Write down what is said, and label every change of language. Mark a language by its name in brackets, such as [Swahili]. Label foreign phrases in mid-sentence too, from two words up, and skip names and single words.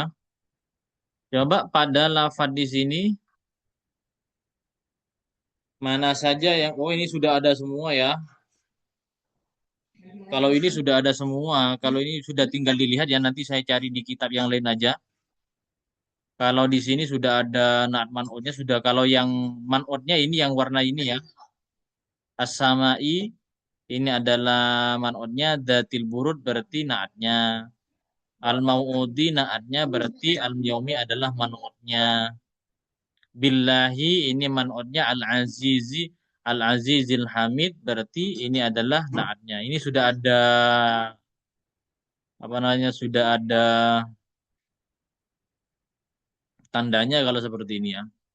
[Indonesian] Coba pada lafadz di sini mana saja yang ini sudah ada semua ya. Kalau ini sudah ada semua, kalau ini sudah tinggal dilihat ya, nanti saya cari di kitab yang lain aja. Kalau di sini sudah ada naat man'utnya sudah. Kalau yang man'utnya ini yang warna ini ya. As-samai ini adalah man'utnya, [Arabic] ذات البروج [Indonesian] berarti naatnya. Al-mau'udi naatnya berarti al-yaumi adalah man'utnya. Billahi ini man'utnya al-azizi, [Arabic] العزيز الحميد [Indonesian] berarti ini adalah naatnya. Ini sudah ada apa namanya, sudah ada tandanya kalau seperti ini ya.